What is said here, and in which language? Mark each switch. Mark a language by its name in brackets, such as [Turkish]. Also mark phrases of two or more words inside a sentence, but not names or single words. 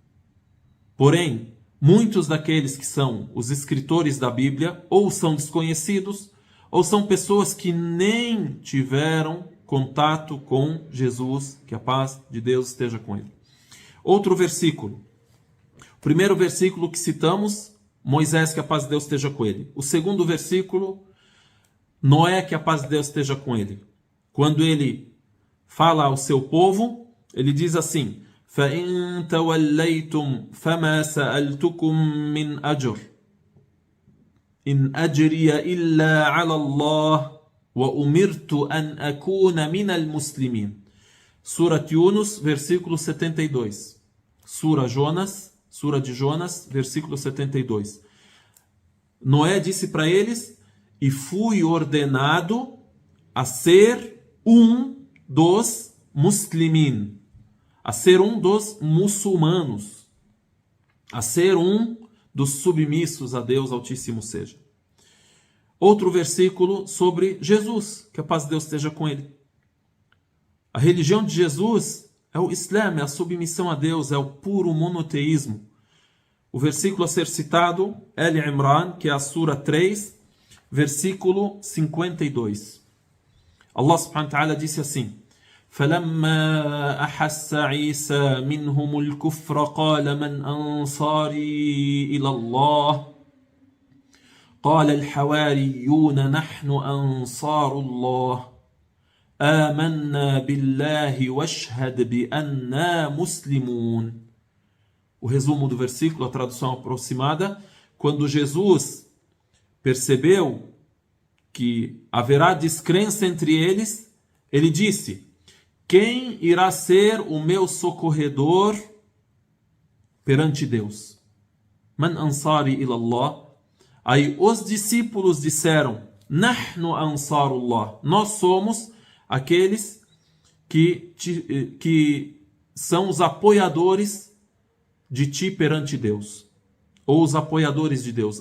[Portuguese] Porém, muitos daqueles que são os escritores da Bíblia ou são desconhecidos, ou são pessoas que nem tiveram contato com Jesus, que a paz de Deus esteja com ele. Outro versículo. O primeiro versículo que citamos, Moisés, que a paz de Deus esteja com ele. O segundo versículo, Noé, que a paz de Deus esteja com ele. Quando ele fala ao seu povo, ele diz assim: [Arabic] فَإِن تَوَلَّيْتُمْ فَمَا سَأَلْتُكُمْ مِنْ أَجْرٍ إِنْ أَجْرِيَ إِلَّا عَلَى اللَّهِ وَأُمِرْتُ أَنْ أَكُونَ مِنَ الْمُسْلِمِينَ. [Portuguese] Sura Yunus, versículo 72. Sura de Jonas, versículo 72. Noé disse para eles: e fui ordenado a ser um dos muslimin, a ser um dos muçulmanos, a ser um dos submissos a Deus Altíssimo seja. Outro versículo sobre Jesus, que a paz de Deus esteja com ele. A religião de Jesus é o Islã, é a submissão a Deus, é o puro monoteísmo. O versículo a ser citado, Al-Imran, que é a Sura 3, versículo 52. [Arabic] الله سبحانه وتعالى [Portuguese] disse assim: [Arabic] فَلَمَّا أَحَسَّ عِيسَى مِنْهُمُ الْكُفْرَ قَالَ مَنْ أَنصَارِي إِلَى اللَّهِ قَالَ الْحَوَارِيُّونَ نَحْنُ أَنصَارُ اللَّهِ آمَنَّا بِاللَّهِ وَاشْهَدْ بِأَنَّا مُسْلِمُونَ. [Portuguese] O resumo do versículo, a tradução aproximada: quando Jesus percebeu que haverá descrença entre eles, ele disse: quem irá ser o meu socorredor perante Deus? [Arabic] من أنصاري إلى الله. [Portuguese] Aí os discípulos disseram: [Arabic] نحن أنصار الله. [Portuguese] Nós somos aqueles que são os apoiadores de ti perante Deus. Ou os apoiadores de Deus.